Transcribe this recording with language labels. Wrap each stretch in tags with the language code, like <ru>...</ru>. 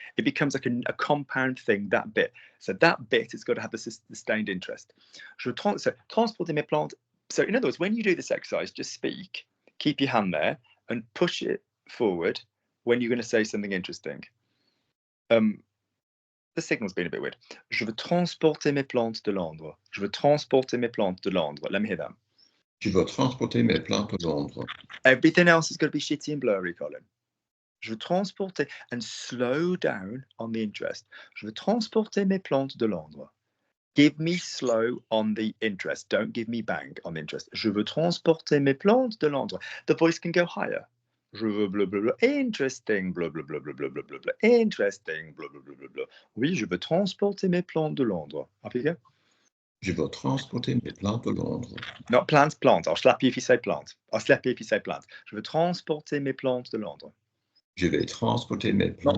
<en>It becomes like a compound thing, that bit. So that bit has got to have a sustained interest. So</en> <fr>transporter mes plantes.</fr> <en>So in other words, when you do this exercise, just speak, keep your hand there and push it forward when you're going to say something interesting. The signal's been a bit weird.</en> <fr>Je veux transporter mes plantes de Londres. Je veux transporter mes plantes de Londres.</fr> <en>Let me hear that.</en> <fr>Je veux transporter mes plantes de Londres.</fr> <en>Everything else is going to be shitty and blurry, Colin.</en> <fr>Je veux transporter,</fr> <en>and slow down on the interest.</en> <fr>Je veux transporter mes plantes de Londres.</fr> <en>Give me slow on the interest. Don't give me bang on the interest.</en> <fr>Je veux transporter mes plantes de Londres.</fr> <en>The voice can go higher.</en> <fr>Je veux</fr> <en>blah blah blah. Interesting blah blah blah blah blah blah blah blah. Interesting blah blah blah blah blah.</en> <fr>Oui, je veux transporter mes plantes de Londres.</fr> <en>Up you go.</en> <fr>Je veux transporter mes plantes de Londres.</fr> <en>Not plants, plant. I'll slap you if you say plant. I'll slap you if you say plant.</en> <fr>Je veux transporter mes plantes de Londres. Je vais transporter mes plantes.</fr>